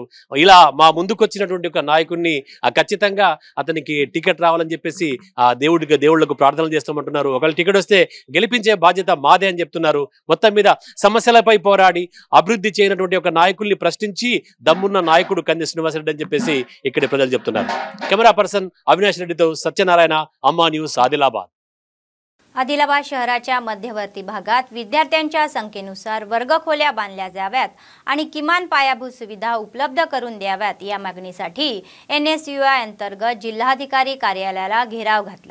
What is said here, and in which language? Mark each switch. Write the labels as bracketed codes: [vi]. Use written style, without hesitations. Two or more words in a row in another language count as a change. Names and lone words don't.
[te] ఇలా మా ముందుకు వచ్చినటువంటి ఒక నాయకుడిని ఖచ్చితంగా అతనికి టికెట్ రావాలని చెప్పేసి దేవుళ్లకు ప్రార్థనలు చేస్తామంటున్నారు. ఒకవేళ టికెట్ వస్తే గెలిపించే బాధ్యత మాదే అని చెప్తున్నారు. మొత్తం మీద సమస్యలపై పోరాడి అభివృద్ధి చేయనటువంటి ఒక నాయకుల్ని ప్రశ్నించి దమ్మున్న నాయకుడు కంది శ్రీనివాసరెడ్డి అని చెప్పేసి ఇక్కడి ప్రజలు చెప్తున్నారు. [en] camera person अविनाश रेड्डी सत्यनारायण अम्मा न्यूज आदिलाबाद. [mr] आदिलाबाद शहराच्या मध्यवर्ती भागात विद्यार्थ्यांच्या संख्येनुसार वर्गखोल्या बांधल्या जाव्यात आणि किमान पायाभूत सुविधा उपलब्ध करून द्याव्यात या मागणीसाठी NSUI अंतर्गत जिल्हाधिकारी कार्यालयाला घेराव घातला.